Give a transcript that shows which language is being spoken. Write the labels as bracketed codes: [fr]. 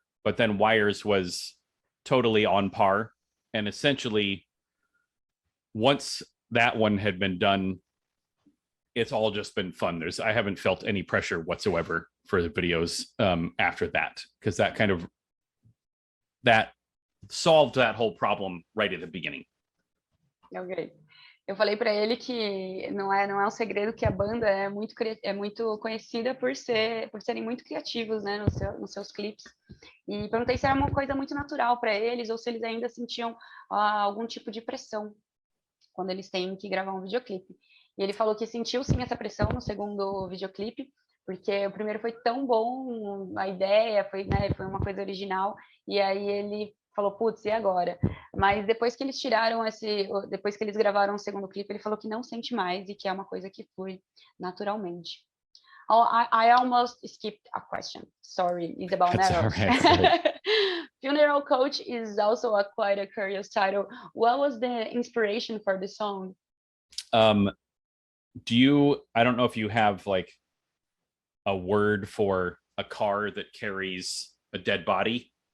[en] But then Wires was totally on par. And essentially, once that one had been done, it's all just been fun. I haven't felt any pressure whatsoever for the videos after that, because that solved that whole problem right at the beginning. Ok. [pt] Eu falei para ele que não é um segredo que a banda é muito conhecida por serem muito criativos, né, nos seus clipes. E perguntei se era uma coisa muito natural para eles ou se eles ainda sentiam algum tipo de pressão quando eles têm que gravar um videoclipe. E ele falou que sentiu sim essa pressão no segundo videoclipe, porque o primeiro foi tão bom, a ideia foi uma coisa original, e aí ele falou, putz, e agora? Mas depois que eles depois que eles gravaram o segundo clipe, ele falou que não sente mais e que é uma coisa que flui naturalmente. [en] Oh, I almost skipped a question. Sorry, it's about Neros. Funeral Coach is also quite a curious title. What was the inspiration for the song? I don't know if you have like a word for a car that carries a dead body.